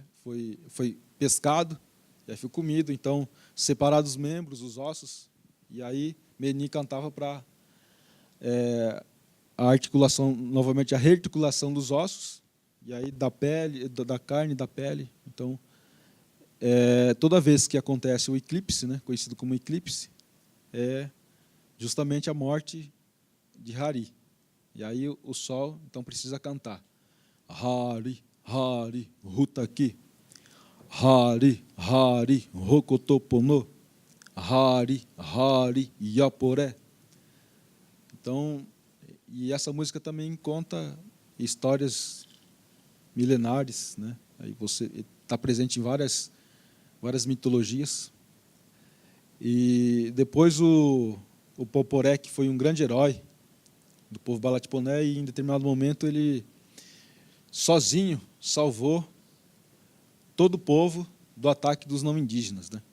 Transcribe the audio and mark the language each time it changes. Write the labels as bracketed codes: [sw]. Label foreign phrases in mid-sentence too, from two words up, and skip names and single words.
[pt] Foi pescado e aí foi comido. Então, separados os membros, os ossos, e aí Meni cantava para a articulação, novamente a rearticulação dos ossos, e aí da pele, da carne, da pele. Então, toda vez que acontece o eclipse, né, conhecido como eclipse, é justamente a morte de Hari. E aí o sol, então, precisa cantar. [umo] Hari, Hari, Hutaki. Hari, Hari, Hokotopono. Hari, Hari, Yaporé. [pt] Então, e essa música também conta histórias milenares, né? Aí você está presente em várias mitologias. E depois o Poporé, que foi um grande herói do povo Balatiponé, e em determinado momento ele sozinho salvou todo o povo do ataque dos não indígenas, né?